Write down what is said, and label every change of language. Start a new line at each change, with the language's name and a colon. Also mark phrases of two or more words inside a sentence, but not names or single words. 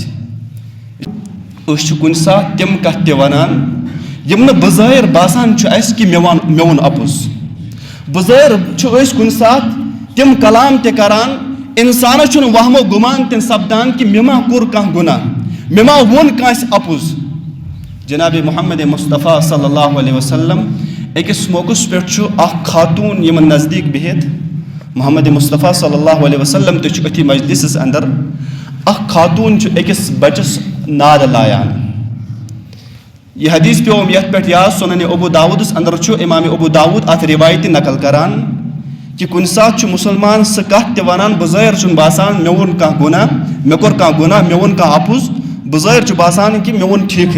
Kashmiri: أسۍ چھِ کُنہِ ساتہٕ تِم کتھٕ تہِ ونان یِم نہٕ بظٲہِر باسان چھُ اَسہِ کہِ مےٚ ووٚن اپُز. بظٲہِر چھُ أسۍ کُنہِ ساتہٕ تِم کلام تہِ کران اِنسانس چھُنہٕ وہمو گُمان تہِ سپدان کہِ مےٚ ما کوٚر کانٛہہ گُناہ مےٚ ما ووٚن کٲنٛسہِ اپُز. جناب محمد مصطفیٰ
Arabic: صلی اللہ علیہ وسلم
Kashmiri: أکِس موقعس پٮ۪ٹھ چھُ اکھ خاتوٗن یِمن نزدیٖک بِہِتھ محمد مصطفیٰ
Arabic: صلی اللہ علیہ وسلم
Kashmiri: تہِ چھُ أتھی مجلسس انٛدر اکھ خاتوٗن چھُ أکِس بچس ناد لایان. یہ حدیث پیوم یتھ پٮ۪ٹھ یاد سنن ابو داودس اندر چھُ امام ابو داود اتھ روایتی نقل کران کہ کُنہِ ساتہٕ چھُ مسلمان سُہ کتھ تہِ ونان بظٲہر چھُنہٕ باسان مےٚ ووٚن کانٛہہ گُناہ مےٚ کوٚر کانٛہہ گُناہ مےٚ ووٚن کانٛہہ اپُز بظٲہر چھُ باسان کہِ مےٚ ووٚن ٹھیٖکھٕے.